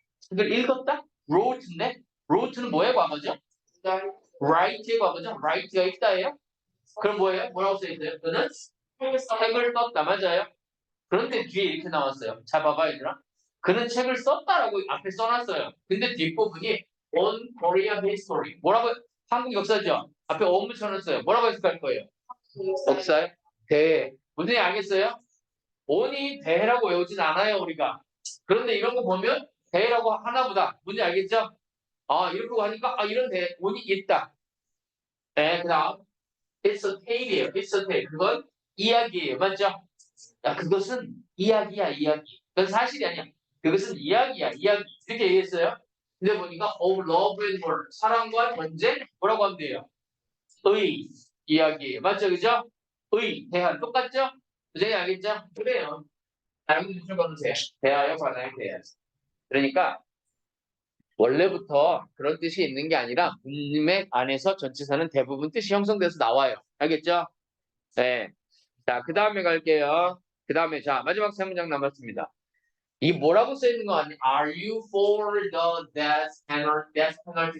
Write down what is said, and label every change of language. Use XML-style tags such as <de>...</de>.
<ko>그걸 읽었다? wrote인데? wrote는 뭐의 과거죠? write의 과거죠? write가 읽다예요? 그럼 뭐예요? 뭐라고 써있어요? 그는 책을 썼다. 맞아요? 그런데 뒤에 이렇게 나왔어요. 자, 봐봐, 얘들아. 그는 책을 썼다라고 앞에 써놨어요. 근데 뒷부분이</ko> <en>on Korea history.</en> <ko>뭐라고, 한국 역사죠? 앞에 on 붙여놨어요. 뭐라고 해석할 거예요? 역사에 대해. 무슨 얘기 알겠어요? on이 대해라고 외우진 않아요, 우리가. 그런데 이런 거 보면 대해라고 하나보다. 뭔지 알겠죠? 아, 이렇게 하니까, 아, 이런 대, on이 있다. 네, 그 다음.</ko> <en>It's a tale이에요. It's a tale.</en> <ko>그건 이야기예요. 맞죠? 야, 그것은 이야기야, 이야기. 그건 사실이 아니야. 그것은 이야기야, 이야기. 이렇게 얘기했어요. 근데 보니까</ko> <en>of love and war.</en> <ko>사랑과 전쟁? 뭐라고 하면 돼요? 의 이야기예요. 맞죠? 그죠? 의, 대한. 똑같죠? 그제 알겠죠? 그래요. 다른 무슨 거세요? 대하여 관하여 대하. 그러니까 원래부터 그런 뜻이 있는 게 아니라 문맥 안에서 전치사는 대부분 뜻이 형성돼서 나와요. 알겠죠? 네. 자, 그 다음에 갈게요. 그 다음에 자 마지막 세 문장 남았습니다. 이 뭐라고 써 있는 거 아니?</ko> <en>Are you for the death penalty?</en>